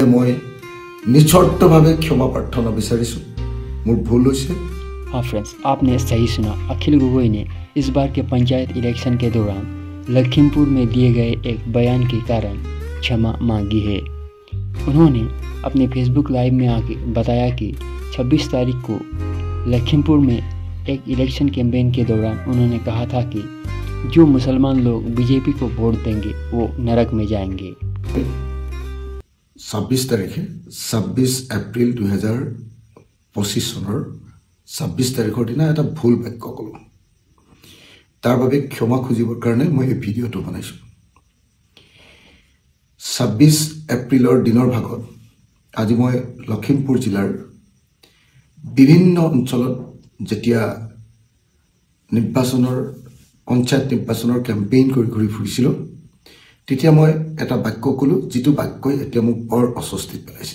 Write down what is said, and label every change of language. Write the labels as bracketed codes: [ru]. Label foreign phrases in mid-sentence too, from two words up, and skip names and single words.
[as] মই निस्वार्थভাৱে ক্ষমা প্ৰাৰ্থনা বিচাৰিছোঁ মোৰ ভুল হৈছে। [hi] हाँ फ्रेंड्स, आपने सही सुना। अखिल गोगोई ने इस बार के पंचायत इलेक्शन के दौरान लखीमपुर में दिए गए एक बयान के कारण क्षमा मांगी है। उन्होंने अपने फेसबुक लाइव में आके बताया कि 26 तारीख को लखीमपुर में एक इलेक्शन कैंपेन के दौरान उन्होंने कहा था कि जो मुसलमान लोग बीजेपी को वोट देंगे वो नरक में जाएंगे। [as] 26 तारिखे 26 एप्रिल 2025 চনৰ 26 তাৰিখৰ দিনা এটা ভুল বাক্য ক'লো। তাৰ বাবে ক্ষমা খুজিবৰ কাৰণে মই এই ভিডিঅ'টো বনাইছোঁ। 26 এপ্ৰিলৰ দিনৰ ভাগত আজি মই লখিমপুৰ জিলাৰ বিভিন্ন অঞ্চলত যেতিয়া নিৰ্বাচনৰ পঞ্চায়ত নিৰ্বাচনৰ কেম্পেইন কৰি ফুৰিছিলোঁ তেতিয়া মই এটা বাক্য ক'লো, যিটো বাক্যই এতিয়া মোক বৰ অস্বস্তিত পেলাইছে।